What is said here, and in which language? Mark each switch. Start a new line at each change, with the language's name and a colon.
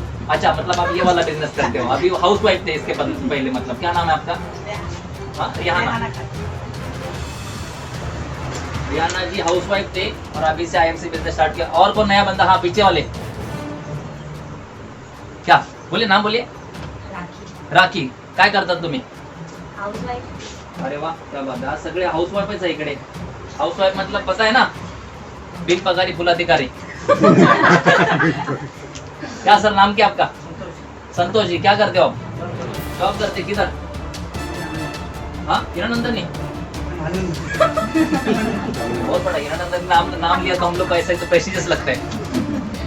Hindi: अच्छा, मतलब आप ये वाला बिजनेस करते हो। अभी हाउस वाइफ थे इसके पहले, मतलब क्या नाम है आपका? हाँ, रियाना जी हाउस वाइफ थे और अभी से आईएमसी बिजनेस स्टार्ट किया। और कौन नया बंदा? हाँ, पीछे वाले क्या बोले? नाम बोलिए।
Marathi: राखी, काय करतात तुम्ही?
Hindi: अरे वाह, क्या बात है,
Marathi: आज सगळे हाउस वाइफच आहे इकडे।
Hindi: हाउस वाइफ मतलब पता है ना, बिन पगारी फुल अधिकारी। क्या सर, नाम क्या आपका? संतोष जी, क्या करते हो आप? जॉब करते किधर? हाँ, हिरानंदनी। बहुत बड़ा हिरानंदनी नाम लिया तो हम लोग को ऐसा तो प्रेस्टिजियस लगता है।